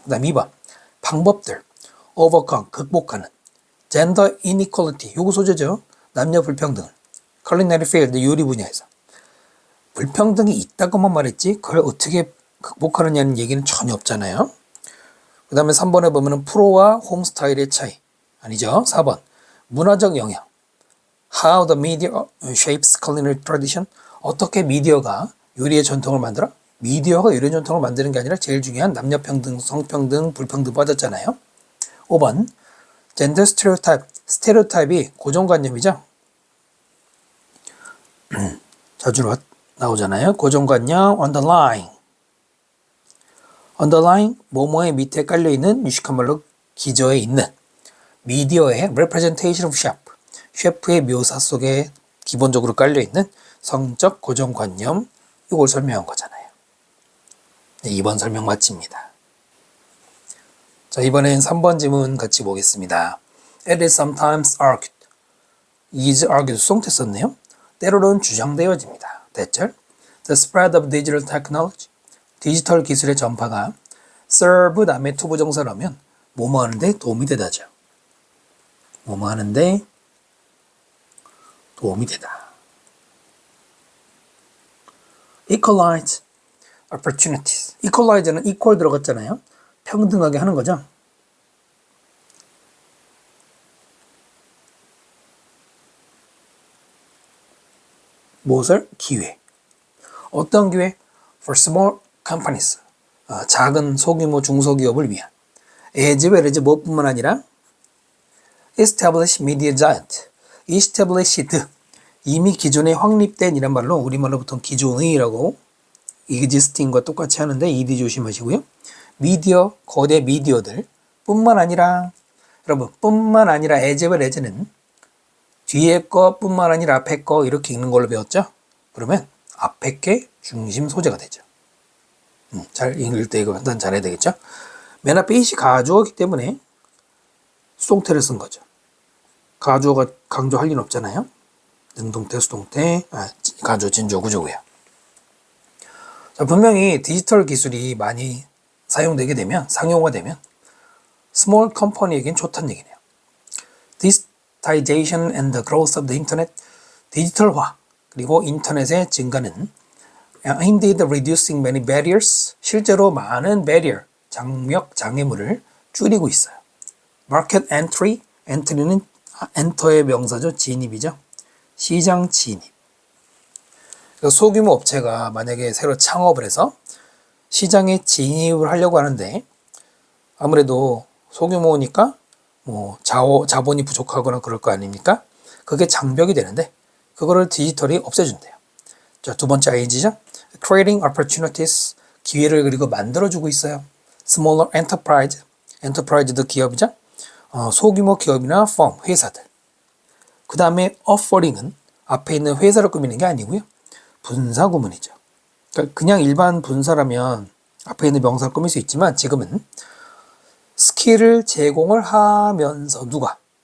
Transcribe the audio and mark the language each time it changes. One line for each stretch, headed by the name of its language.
Korean: 그 다음 2번 방법들, overcome, 극복하는, gender inequality, 요거 소재죠. 남녀 불평등을, culinary field, 요리 분야에서 불평등이 있다고만 말했지 그걸 어떻게 극복하느냐는 얘기는 전혀 없잖아요. 그 다음에 3번에 보면 프로와 홈 스타일의 차이. 아니죠. 4번 문화적 영향,
English: how the media shapes culinary tradition.
Korean: 어떻게 미디어가 요리의 전통을 만들어? 미디어가 요리의 전통을 만드는 게 아니라 제일 중요한 남녀평등, 성평등, 불평등 빠졌잖아요. 5번 gender stereotype, 스테레오타입이 고정관념이죠. 자주 나오잖아요. 고정관념, underline. underline, 뭐뭐의 밑에 깔려있는 유식한 말로 기저에 있는 미디어의 representation of chef, 셰프의 묘사 속에 기본적으로 깔려있는 성적 고정관념, 이걸 설명한 거잖아요. 네, 2번 설명 마칩니다. 자, 이번엔 3번 지문 같이 보겠습니다.
English: It is sometimes argued. is argued
Korean: 수동태 썼네요. 때로는 주장되어집니다. 대절.
English: The spread of digital technology.
Korean: 디지털 기술의 전파가 serve 다음에 투부정사라면 뭐뭐 하는데 도움이 되다죠. 뭐뭐 하는데 도움이 되다.
English: equalize opportunities. equalize는 equal 들어갔잖아요.
Korean: 평등하게 하는 거죠. 무엇을? 기회. 어떤 기회?
English: For small companies.
Korean: 작은 소규모 중소기업을 위한. as well as 무엇뿐만 아니라
English: establish media giant. established.
Korean: 이미 기존에 확립된 이란 말로 우리말로 보통 기존의라고 existing과 똑같이 하는데 ed 조심하시고요. 미디어, 거대 미디어들 뿐만 아니라 여러분 뿐만 아니라 as well as는 뒤에 거 뿐만 아니라 앞에 거 이렇게 읽는 걸로 배웠죠? 그러면 앞에 게 중심 소재가 되죠. 잘 읽을 때 이거 판단 잘해야 되겠죠? 맨 앞에 it이 가주어기 때문에 수동태를 쓴 거죠. 가주어가 강조할 리는 없잖아요. 능동태, 수동태, 가주어, 진주어, 구조고요. 자, 분명히 디지털 기술이 많이 사용되게 되면, 상용화되면 small company에겐 좋다는 얘기네요.
English: Digitization and the growth of the internet,
Korean: 디지털화 그리고 인터넷의 증가는
English: aimed at reducing many barriers,
Korean: 실제로 많은 barrier, 장벽, 장애물을 줄이고 있어요. Market entry, entry는 엔터의 명사죠. 진입이죠. 시장 진입. 소규모 업체가 만약에 새로 창업을 해서 시장에 진입을 하려고 하는데 아무래도 소규모니까 뭐 자본이 부족하거나 그럴 거 아닙니까? 그게 장벽이 되는데 그거를 디지털이 없애준대요. 자, 두 번째 ING죠.
English: Creating opportunities,
Korean: 기회를 그리고 만들어주고 있어요. Smaller enterprise, enterprise도 기업이죠. 소규모 기업이나 firm, 회사들. 그 다음에 offering은 앞에 있는 회사를 꾸미는 게 아니고요. 분사 구문이죠. 그러니까 그냥 일반 분사라면 앞에 있는 명사를 꾸밀 수 있지만 지금은 스킬을 제공을 하면서 누가?